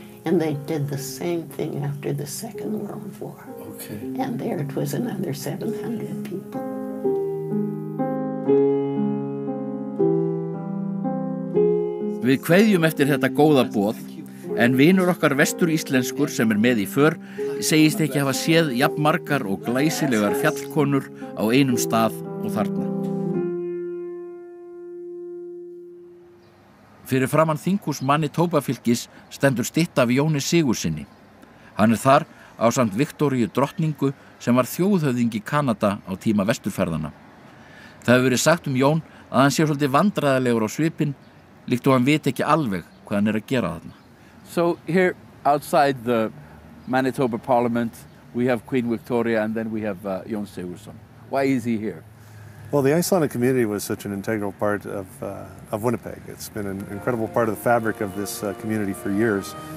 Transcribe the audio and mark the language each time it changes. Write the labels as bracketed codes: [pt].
[en] And they did the same thing after the Second World War. Okay. And there it was another 700 people. [is] Við kveðjum eftir þetta góða boð, en vinur okkar vestur-íslenskur sem með í för segist ekki hafa séð jafn margar og glæsilegar fjallkonur á einum stað og þarna. Fyrir framan þinghús Manitoba-fylkis stendur stytta af Jóni Sigurðssyni. Hann þar ásamt Viktoríu drottningu sem var þjóðhöfðingi Kanada á tíma vesturferðana. Það hefur verið sagt Jón að hann sé svolítið vandræðalegur á svipinn, líkt og hann veit ekki alveg hvað hann að gera þarna. [en] So here outside the Manitoba Parliament we have Queen Victoria and then we have Jón Sigurðsson. Why is he here? Well, the Icelandic community was such an integral part of Winnipeg. It's been an incredible part of the fabric of this community for years.